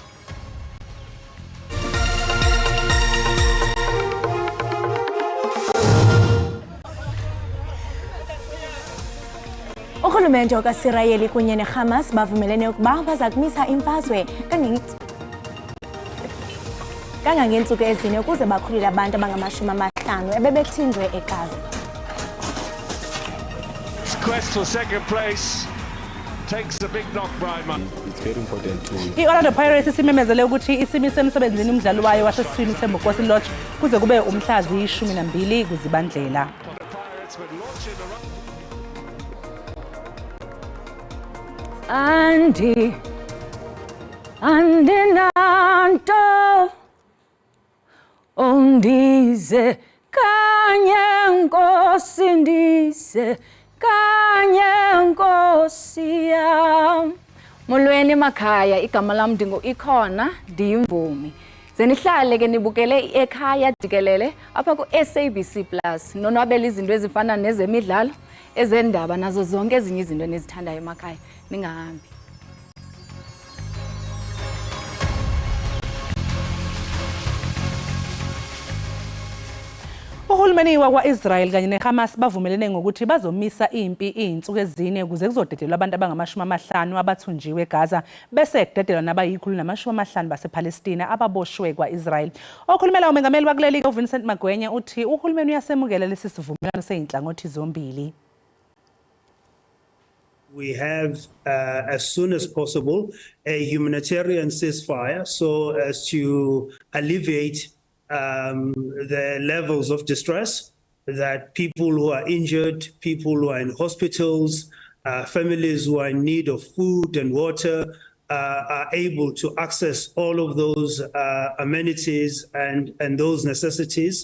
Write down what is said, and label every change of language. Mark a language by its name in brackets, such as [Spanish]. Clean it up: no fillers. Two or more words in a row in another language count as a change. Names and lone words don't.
[Xhosa] Urhulumente wakwaSirayeli kunye neHamas bavumelene ukuba baza kumisa imfazwe kangangeentsuku ezine ukuze bakhulule abantu abangama-50 ebebethinjwe eGaza. [English] Quest for second place takes the big knock Brian. It's very important to [Zulu] I-Orlando Pirates simemezele ukuthi isimise emsebenzini umdlalo wayo wasesiswini seMbokosi Lodge kuze kube umhla zi-12 kuZibandlela. [Xhosa] Andinanto undize kanye nkosi ndize kanye nkosi yam. Molweni makhaya igama lam Ikhona ndiyimvumi. Zenihlale ke nibukele Ekhaya Jikelele apha ku SABC Plus nonwabela izinto ezifana nezemidlalo ezendaba nazo zonke ezinye izinto enizithandayo emakhaya ningahambi. [Zulu] Uhulumeni wakwa-Israel kanye neHamas bavumelene ngokuthi bazomisa impi izinsuku ezine ukuze kuzodedelwa abantu abangama-50 abathunjiwe eGaza bese kudedelwa nabayi-150 basePalestina ababoshwe kwa-Israel. Okhulumela umengameli wakuleli uVincent Magwenya uthi uhulumeni uyasemukela lesi sivumelwano seyinhlangothi zombili. [English] We have, as soon as possible, a humanitarian ceasefire so as to alleviate the levels of distress that people who are injured, people who are in hospitals, families who are in need of food and water are able to access all of those amenities and those necessities.